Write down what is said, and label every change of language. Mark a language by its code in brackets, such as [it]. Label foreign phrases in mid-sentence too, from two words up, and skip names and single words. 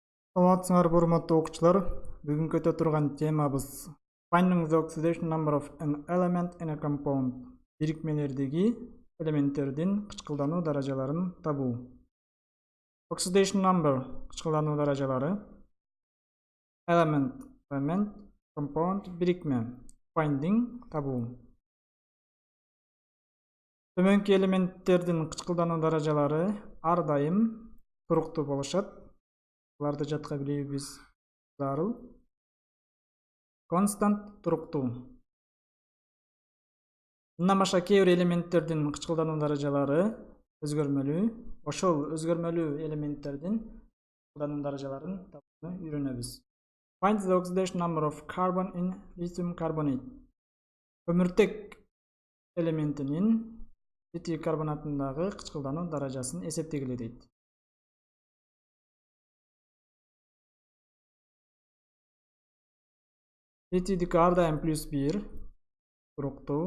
[ky] Саламатсыңар, урматтуу окуучулар. Бүгүн көтө турган темабыз [en] Finding the oxidation number of an element in a compound. [ky] Бирикмелердеги элементтердин кычкылдануу даражаларын табуу. [en] Oxidation number [ky] кычкылдануу даражалары. [en] Element, compound, бирикме. [ky] Finding табуу. Төмөнкү элементтердин кычкылдануу даражалары ар дайым туруктуу болушат. Буларды жатка билүүбүз зарыл. Констант туруктуу. Мындан башка кээ бир элементтердин кычкылдануу даражалары өзгөрмөлүү. Ошол өзгөрмөлүү элементтердин кычкылдануу даражаларын табууну үйрөнөбүз. [en] Find the oxidation number of carbon in lithium carbonate. [ky] Көмүртек элементинин литий карбонатындагы кычкылдануу даражасын эсептегиле дейт. Литийдики ар дайым +1 туруктуу.